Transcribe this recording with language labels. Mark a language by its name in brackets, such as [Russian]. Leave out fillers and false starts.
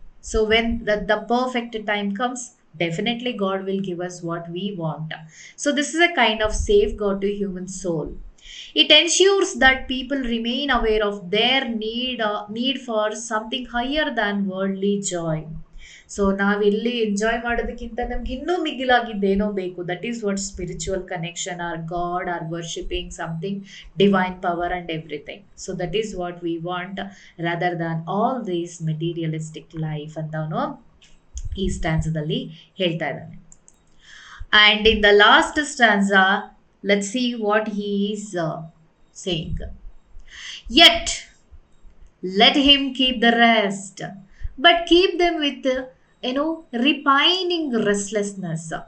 [English] So when the perfect time comes, definitely God will give us what we want. So this is a kind of safeguard to human soul. It ensures that people remain aware of their need for something higher than worldly joy. [Kannada] So ನಾವಿಲ್ಲಿ enjoy ಮಾಡೋದಕ್ಕಿಂತ ನಮ್ಗೆ ಇನ್ನೂ ಮಿಗಿಲಾಗಿದ್ದೇನೋ ಬೇಕು. [English] That is what spiritual connection, or God, or worshipping something divine power and everything. So that is what we want rather than all these materialistic life [Kannada] ಅಂತ ಅವನು ಈ ಸ್ಟ್ಯಾನ್ಸದಲ್ಲಿ ಹೇಳ್ತಾ ಇದ್ದಾನೆ. [English] And in the last stanza, let's see what he is saying. Yet let him keep the rest, but keep them with repining restlessness.